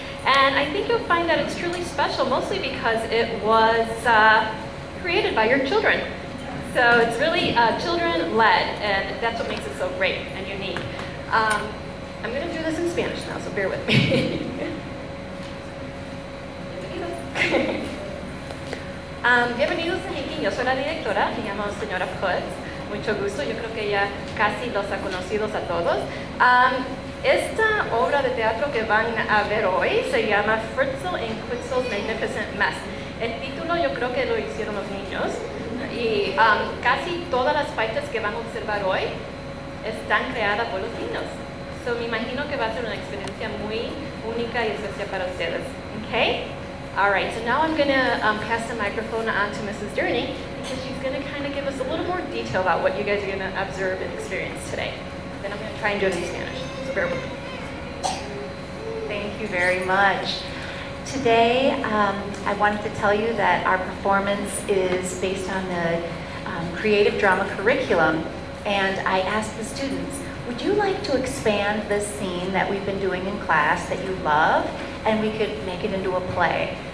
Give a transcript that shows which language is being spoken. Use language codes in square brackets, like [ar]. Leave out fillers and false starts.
[en] And I think you'll find that it's truly special, mostly because it was created by your children. So it's really children-led, and that's what makes it so great and unique. I'm gonna do this in Spanish now, so bear with me. [es] Bienvenidos a Hinking, yo soy la directora, me llamo señora Putz, mucho gusto, yo creo que ya casi los ha conocido a todos. Esta obra de teatro que van a ver hoy se llama Fritzl and Quitzel's Magnificent Mess. El título yo creo que lo hicieron los niños y casi todas las partes que van a observar hoy están creadas por los niños. So me imagino que va a ser una experiencia muy única y especial para ustedes. [en] Okay? All right, so now I'm going to pass the microphone on to Mrs. Durney because she's going to kind of give us a little more detail about what you guys are going to observe and experience today. Then I'm going to try and do it in Spanish, so bear with me. Thank you very much. Today, I wanted to tell you that our performance is based on the creative drama curriculum, and I asked the students, would you like to expand this scene that we've been doing in class that you love, and we could make it into a play?